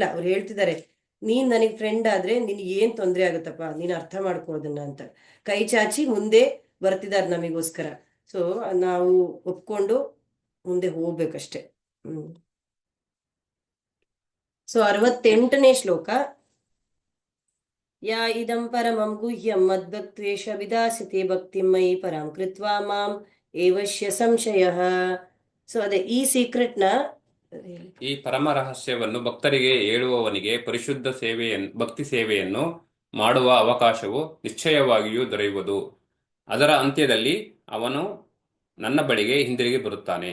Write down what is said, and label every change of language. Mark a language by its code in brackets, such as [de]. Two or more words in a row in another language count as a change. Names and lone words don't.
[kn] ಅವ್ರು ಹೇಳ್ತಿದ್ದಾರೆ, ನೀನ್ ನನಗ್ ಫ್ರೆಂಡ್ ಆದ್ರೆ ನಿನಗೆ ಏನ್ ತೊಂದರೆ ಆಗುತ್ತಪ್ಪ, ನೀನ್ ಅರ್ಥ ಮಾಡ್ಕೋದನ್ನ ಅಂತ ಕೈ ಚಾಚಿ ಮುಂದೆ ಬರ್ತಿದ್ದಾರೆ ನಮಗೋಸ್ಕರ. ಸೊ ನಾವು ಒಪ್ಕೊಂಡು ಮುಂದೆ ಹೋಗ್ಬೇಕಷ್ಟೆ. ಸೊ 68ನೇ ಶ್ಲೋಕ. [sa] ಯಾ ಇದಂ ಪರಮಂ ಗುಹ್ಯಂ ಮದ್ಭಕ್ತ್ವೇಷ ವಿದಾಸಿತೆ ಭಕ್ತಿಂ ಮಯಿ ಪರಾಂ ಕೃತ್ವಾ ಮಾಂ ಏವಶ್ಯ ಸಂಶಯಃ. [kn] ಸೊ ಅದೇ ಈ ಸೀಕ್ರೆಟ್ನ, ಈ ಪರಮ ರಹಸ್ಯವನ್ನು ಭಕ್ತರಿಗೆ ಹೇಳುವವನಿಗೆ ಪರಿಶುದ್ಧ ಭಕ್ತಿ ಸೇವೆಯನ್ನು ಮಾಡುವ ಅವಕಾಶವು ನಿಶ್ಚಯವಾಗಿಯೂ ದೊರೆಯುವುದು. ಅದರ ಅಂತ್ಯದಲ್ಲಿ ಅವನು ನನ್ನ ಬಳಿಗೆ ಹಿಂದಿರುಗಿ ಬರುತ್ತಾನೆ.